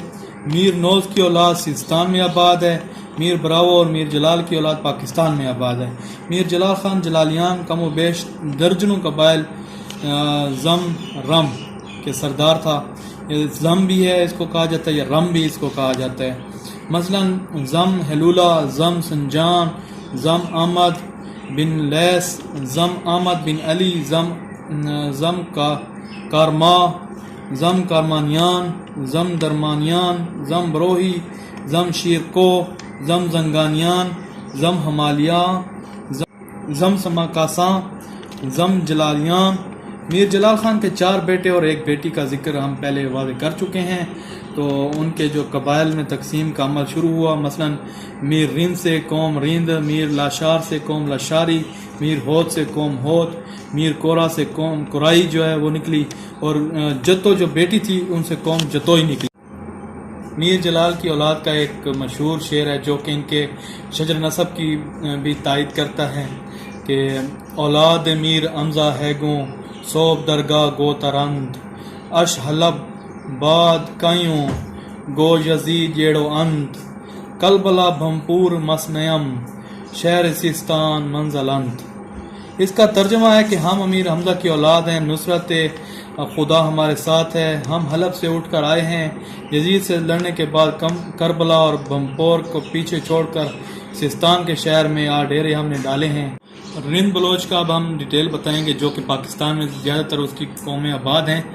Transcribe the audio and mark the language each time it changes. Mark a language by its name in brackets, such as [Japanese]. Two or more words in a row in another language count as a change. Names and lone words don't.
[Urdu] میر نوز کی اولاد سیستان میں آباد ہے۔ میر براو اور میر جلال کی اولاد پاکستان میں آباد ہے۔ میر جلال خان جلالیان کم و بیش درجنوں قبائل زم رم کے سردار تھا۔ زم بھی ہے اس کو کہا جاتا ہے یا رم بھی اس کو کہا جاتا ہے۔ مثلا زم ہلولہ، زم سنجان، زم احمد بن لیس، زم احمد بن علی، زم کارما، زم کارمانیان، زم درمانیان، زم بروہی، زم شیرکو، زم زنگانیان، زم ہمالیہ، زم سماکاساں، زم جلالیان۔ میر جلال خان کے 4 بیٹے اور 1 بیٹی کا ذکر ہم پہلے واضح کر چکے ہیں، تو ان کے جو قبائل میں تقسیم کا عمل شروع ہوا، مثلا میر رند سے قوم رند، میر لاشار سے قوم لاشاری، میر ہود سے قوم ہود، میر کورا سے قوم کورائی جو ہے وہ نکلی، اور جتو جو بیٹی تھی ان سے قوم جتوئی نکلی۔ میر جلال کی اولاد کا ایک مشہور شعر ہے جو کہ ان کے شجر نسب کی بھی تائید کرتا ہے کہ [Baluchi] اولاد میر امزا ہے گوں صوب درگاہ گو ترند، اش حلب باد کائیوں گو یزید ییڑو اند، کلبلا بھمپور مسنیم شہر سیستان منزل انت۔ [Urdu] اس کا ترجمہ ہے کہ ہم امیر حمزہ کی اولاد ہیں، نصرت خدا ہمارے ساتھ ہے، ہم حلب سے اٹھ کر آئے ہیں، یزید سے لڑنے کے بعد کربلا اور بھمپور کو پیچھے چھوڑ کر سیستان کے شہر میں ڈیرے ہم نے ڈالے ہیں۔ رند بلوچ کا اب ہم ڈیٹیل بتائیں گے، جو کہ پاکستان میں زیادہ تر اس کی قومیں آباد ہیں۔